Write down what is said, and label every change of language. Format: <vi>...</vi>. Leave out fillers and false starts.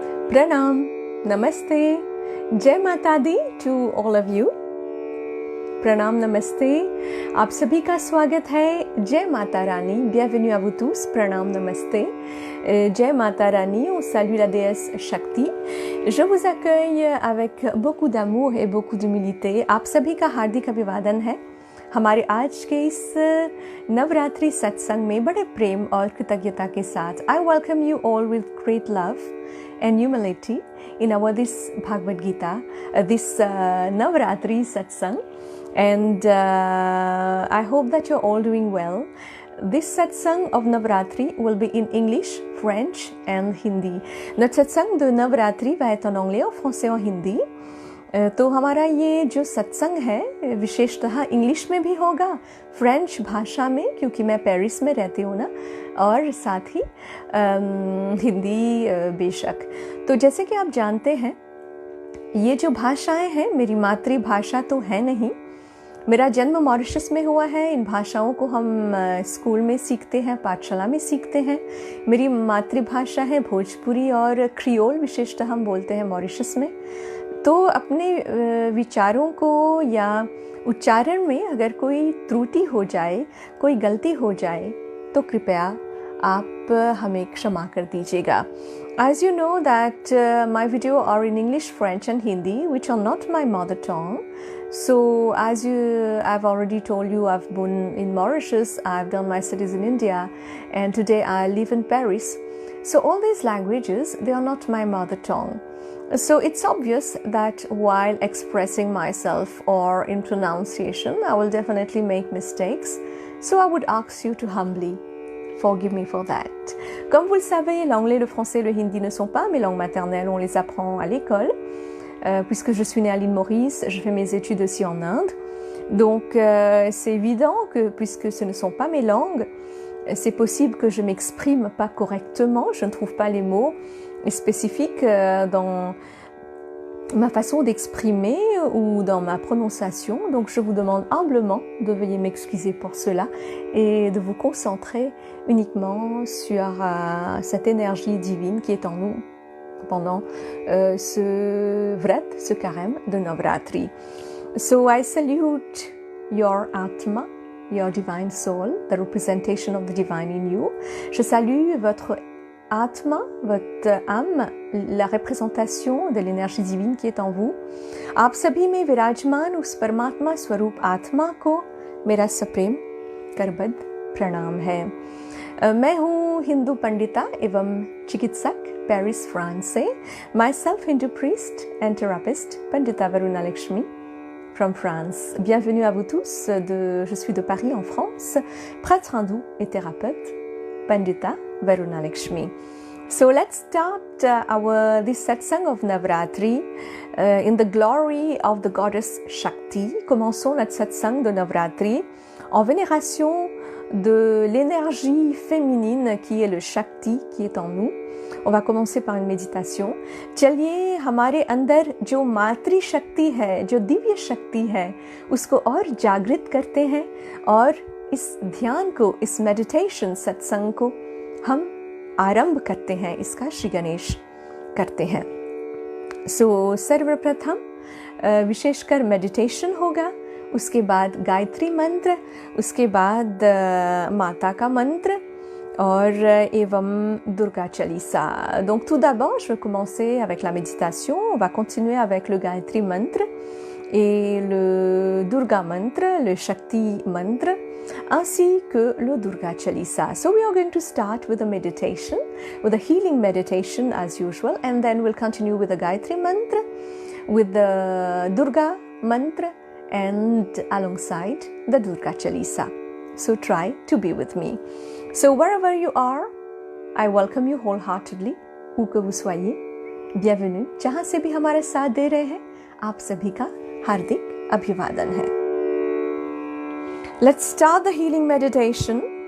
<hi>प्रणाम, नमस्ते, जय माता दी</hi> <en>To all of you.</en> <hi>प्रणाम, नमस्ते, आप सभी का स्वागत है। जय Mata Rani,</hi> <fr>bienvenue à vous tous,</fr> <hi>प्रणाम, नमस्ते, जय Mata Rani,</hi> <fr>on salue la déesse Shakti। Je vous accueille avec beaucoup d'amour et beaucoup d'humilité।</fr> <hi>आप सभी का हार्दिक अभिवादन है हमारे आज के इस नवरात्रि सत्संग में बड़े प्रेम और कृतज्ञता के साथ।</hi> <en>I welcome you all with great love and humility in our this Bhagavad Gita, this Navratri satsang, and I hope that you're all doing well. This satsang of Navratri will be in English, French and Hindi.</en> <fr>Notre satsang de Navratri va être en anglais, en français, en hindi.</fr> <hi>तो हमारा ये जो सत्संग है विशेषतः English में भी होगा, फ्रेंच भाषा में, क्योंकि मैं पेरिस में रहती हूँ ना, और साथ ही हिंदी बेशक। तो जैसे कि आप जानते हैं, ये जो भाषाएं हैं मेरी मातृभाषा तो है नहीं। मेरा जन्म मॉरिशस में हुआ है। इन भाषाओं को हम स्कूल में सीखते हैं, पाठशाला में सीखते हैं। मेरी मातृभाषा है भोजपुरी और क्रियोल, विशेषतः हम बोलते हैं मॉरिशस में। तो अपने विचारों को या उच्चारण में अगर कोई त्रुटि हो जाए, कोई गलती हो जाए, तो कृपया आप हमें क्षमा कर दीजिएगा।</hi> <en>As you know that my video are in English, French and Hindi, which are not my mother tongue. So as I've already told you, I've been in Mauritius, I've done my studies in India, and today I live in Paris. So all these languages, they are not my mother tongue. So it's obvious that while expressing myself or in pronunciation, I will definitely make mistakes. So I would ask you to humbly forgive me for that.</en> <fr>Comme vous le savez, l'anglais, le français, le hindi ne sont pas mes langues maternelles. On les apprend à l'école. Puisque je suis née à l'île Maurice, je fais mes études aussi en Inde. Donc c'est évident que puisque ce ne sont pas mes langues, c'est possible que je m'exprime pas correctement, je ne trouve pas les mots spécifiques dans ma façon d'exprimer ou dans ma prononciation. Donc je vous demande humblement de veuillez m'excuser pour cela et de vous concentrer uniquement sur cette énergie divine qui est en nous pendant ce vrat, ce carême de Navratri.</fr> <en>So I salute your Atma, your divine soul, the representation of the divine in you.</en> <fr>Je salue votre Atma, votre âme, la représentation de l'énergie divine qui est en vous.</fr> <hi>आप सभी में विराजमान उस परमात्मा स्वरूप आत्मा को मेरा सप्रेम करबद्ध प्रणाम है। मैं हूँ हिंदू पंडिता एवं चिकित्सक, पेरिस, फ्रांस से।</hi> <en>Myself Hindu priest and therapist, Pandita Varuna Lakshmi from France.</en> <fr>Bienvenue à vous tous. Je suis de Paris en France, prêtre hindou et thérapeute, Pandita Varuna Lakshmi.</fr> <en>So let's start this satsang of Navratri in the glory of the goddess Shakti.</en> <fr>Commençons notre satsang de Navratri en vénération de l'énergie féminine qui est le Shakti qui est en nous. On va commencer par une méditation.</fr> <hi>चलिए हमारे अंदर जो मातृ शक्ति है, जो दिव्य शक्ति है, उसको और जागृत करते हैं और इस ध्यान को, इस मेडिटेशन सत्संग को हम आरंभ करते हैं, इसका श्री गणेश करते हैं। सो सर्वप्रथम विशेषकर मेडिटेशन होगा, उसके बाद गायत्री मंत्र, उसके बाद माता का मंत्र और एवं Durga Chalisa.</hi> <fr>Donc tout d'abord, je vais commencer avec la méditation. On va continuer avec le Gayatri Mantra et le Durga Mantra, le Shakti Mantra, ainsi que le Durga Chalisa.</fr> <en>So we are going to start with a meditation, with a healing meditation as usual, and then we'll continue with the Gayatri Mantra with the Durga mantra and alongside the Durga Chalisa. So try to be with me. So wherever you are, I welcome you wholeheartedly.</en> <fr>Où que vous soyez, bienvenue.</fr> <hi>जहाँ से भी हमारे साथ दे रहे हैं, आप सभी का हार्दिक अभिवादन है.</hi> <en>Let's start the healing meditation.</en>